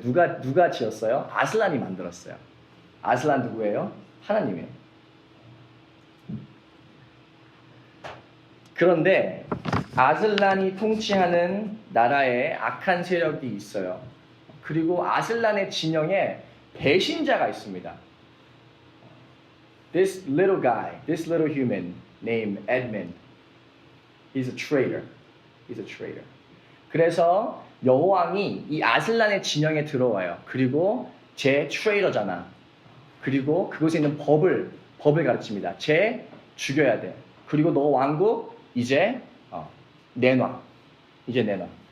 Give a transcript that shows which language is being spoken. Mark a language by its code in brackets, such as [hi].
[ko] 누가 지었어요? 아슬란이 만들었어요. 아슬란 누구예요? 하나님이에요. 그런데 아슬란이 통치하는 나라에 악한 세력이 있어요. 그리고 아슬란의 진영에 배신자가 있습니다. [en] This little guy, this little human named Edmund, he's a traitor. He's a traitor. [ko] 그래서 여호왕이 이 아슬란의 진영에 들어와요. 그리고 쟤 트레이터잖아. 그리고 그곳에 있는 법을 가르칩니다. 쟤 죽여야 돼. 그리고 너 왕국 이제 내놔. 이제 내놔.